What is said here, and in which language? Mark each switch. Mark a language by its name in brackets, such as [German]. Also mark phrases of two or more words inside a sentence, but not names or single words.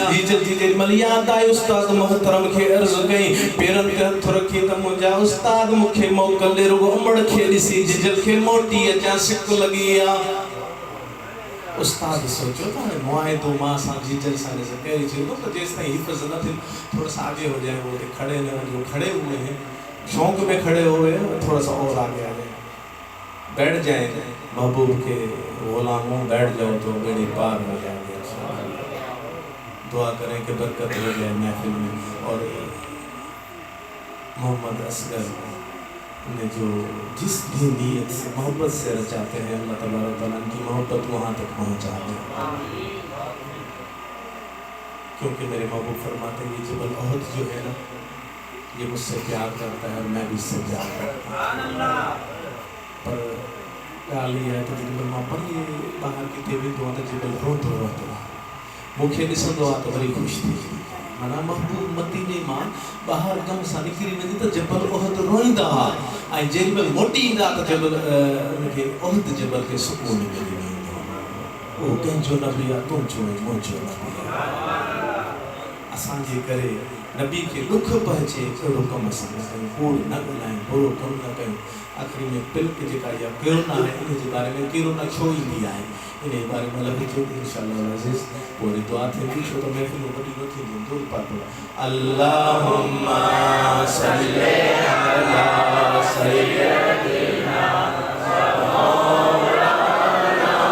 [Sindhi] जीजल जी जेॾी महिल यादि आई, उस्ताद मोहतरम खे अर्ज़ु कई, पेरनि ते हथ रखी त मुंहिंजा उस्ताद मूंखे मोकिले, रुगो अमड़ खे ॾिसी जीजल खे मोटी अचां, सिक लॻी आहे। उस्ताद सोचो त हाणे मुआइदो मां सां जीजल सां कहिड़ी चीज़ त जेसि ताईं हिफ़्ज़ न थिए [Hindi] थोड़ा सा आगे हो जाए, वो खड़े न जो खड़े हुए हैं, शौक में खड़े हुए, थोड़ा सा और आगे आ जाए, बैठ जाए महबूब के गुलामों, बैठ जाओ तो बेड़े पार हो जाएंगे। दुआ करें कि बरकत हो जाए महफिल में। और मोहम्मद असगर ने जो जिस भी नीयत से मोहब्बत से रचाते हैं, अल्लाह तबारक तआला उनकी मोहब्बत वहाँ तक पहुँचा दे। क्योंकि मेरे महबूब फरमाते हैं ये जबल ओहद जो है ना, ये मुझसे प्यार करता है और मैं भी इससे प्यार करता हूँ। [Sindhi] पर ॻाल्हि इहा आहे त जेॾी मां परे ॿाहिरि किथे वेंदो आहियां त जेॾी रोंदो रहंदो आहे, मूंखे ॾिसंदो आहे त वरी ख़ुशि थी वेंदी। माना महबूब मदीने मां ॿाहिरि कम सां निकिरी वेंदी त जबल ओहद रोईंदा हुआ, ऐं जेॾी महिल मोटी ईंदा त जबल उनखे ओहद जबल खे सुकून मिली वेंदो। उहो कंहिंजो नबी आहे, तुंहिंजो मुंहिंजो नबी आहे। असांजे करे नबी खे ॾुख पहुचे अहिड़ो कमु असां न कयूं, कूड़ न ॻाल्हायूं, बुरो कमु न कयूं। आख़िरी में पिल्क जेका इहा किरोना आहे, इन जे बारे में किरोना छो ईंदी आहे, इन जे बारे में अलॻि थियो इंशाअल्लाह अज़ीज़ पोइ वरी दुआ थींदी, छो त महफ़िलूं वॾी न थींदियूं। [Arabic] दूर पातो اللهم صل على سيدنا مولانا